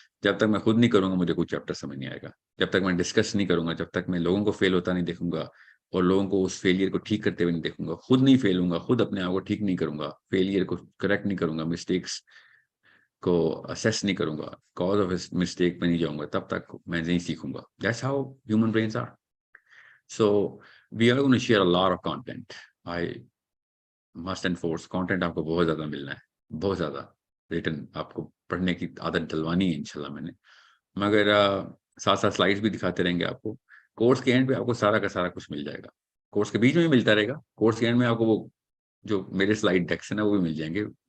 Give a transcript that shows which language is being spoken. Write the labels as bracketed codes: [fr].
[ur] جب تک میں خود نہیں کروں گا مجھے کوئی چیپٹر سمجھ نہیں آئے گا. جب تک میں ڈسکس نہیں کروں گا, جب تک میں لوگوں کو فیل ہوتا نہیں دیکھوں گا اور لوگوں کو اس فیلئر کو ٹھیک کرتے ہوئے نہیں دیکھوں گا, خود نہیں فیل ہوں گا, خود اپنے آپ کو ٹھیک نہیں کروں گا, فیلئر کو کریکٹ نہیں کروں گا, مسٹیکس کو اسیس نہیں کروں گا, کاز آف مسٹیک پہ نہیں جاؤں گا, تب تک میں نہیں سیکھوں گا. [en] That's how human brains are. So we are going to share a lot of content. I must enforce content [ur] آپ کو بہت زیادہ ملنا ہے, بہت زیادہ ریٹن آپ کو پڑھنے کی عادت ڈلوانی ہے انشاءاللہ میں نے. مگر ساتھ ساتھ سلائڈس بھی دکھاتے رہیں گے آپ کو. کورس کے اینڈ پہ آپ کو سارا کا سارا کچھ مل جائے گا. کورس کے بیچ میں بھی ملتا رہے گا, کورس کے اینڈ میں آپ کو وہ جو میرے سلائڈ ڈیکس ہیں نا وہ بھی مل جائیں گے.